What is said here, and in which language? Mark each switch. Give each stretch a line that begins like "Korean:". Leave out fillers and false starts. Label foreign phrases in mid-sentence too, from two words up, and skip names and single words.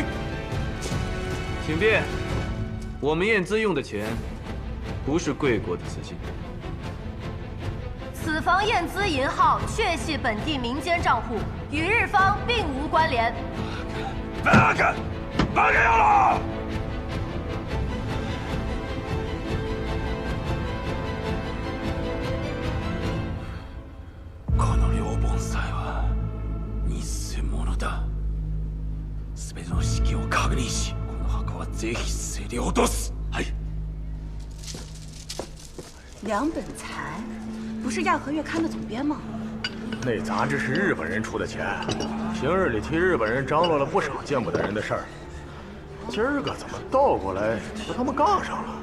Chinese: 请便，我们验资用的钱，不是贵国的资金。此房验资银号确系本地民间账户，与日方并无关联。八个要了！
Japanese: この両盆栽は偽物だ。全ての式を確認し、この墓はぜひ競り落とす。はい。
Chinese: 两本财，不是亚和月刊的总编吗？那杂志是日本人出的钱，平日里替日本人张罗了不少见不得人的事儿。今儿个怎么倒过来和他们杠上了？